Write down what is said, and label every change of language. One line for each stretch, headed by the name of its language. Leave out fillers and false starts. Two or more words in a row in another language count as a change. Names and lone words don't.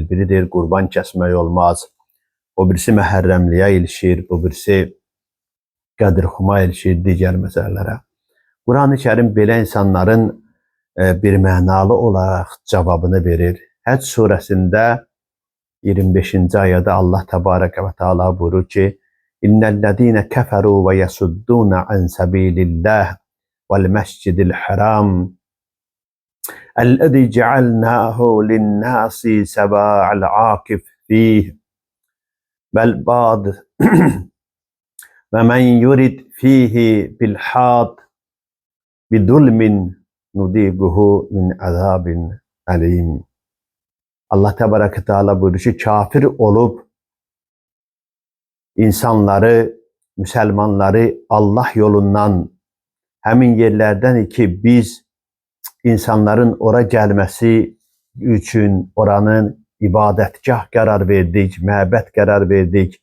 Azerbaijani: Biri deyir, qurban kəsmək olmaz. O birisi məhərrəmliyə ilişir, bu birisi qədirxuma ilişir, digər məsələlərə. Quran-ı Kərim belə insanların bir mənalı olaraq cavabını verir. Həcc surəsində 25-ci ayədə Allah
Arabic: تبارك وتعالى
Azerbaijani: buyurur
Arabic: ki, إن الذين كفروا ويصدون عن سبيل الله والمسجد الحرام الذي جعلناه للناس سواء العاكف فيه والباد ومن يرد فيه بإلحاد بظلم نذقه من عذاب أليم.
Azerbaijani: Allah
Arabic: تبارك وتعالى
Azerbaijani: buyurur ki, kafir olup insanları, Müslümanları Allah yolundan həmin yerlərdən ki biz insanların ora gəlməsi üçün oranın ibadətgah qərar verdik, məbəd qərar verdik.